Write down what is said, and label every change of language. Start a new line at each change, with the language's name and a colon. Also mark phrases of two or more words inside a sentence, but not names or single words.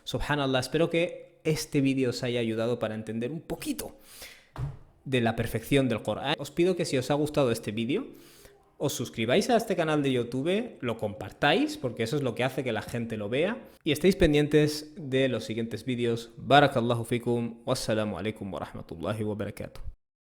Spanish: Subhanallah, espero que este vídeo os haya ayudado para entender un poquito de la perfección del Corán. Os pido que si os ha gustado este vídeo, os suscribáis a este canal de YouTube, lo compartáis, porque eso es lo que hace que la gente lo vea, y estéis pendientes de los siguientes vídeos.
Arabic: بارك الله فيكم، والسلام عليكم ورحمة الله وبركاته.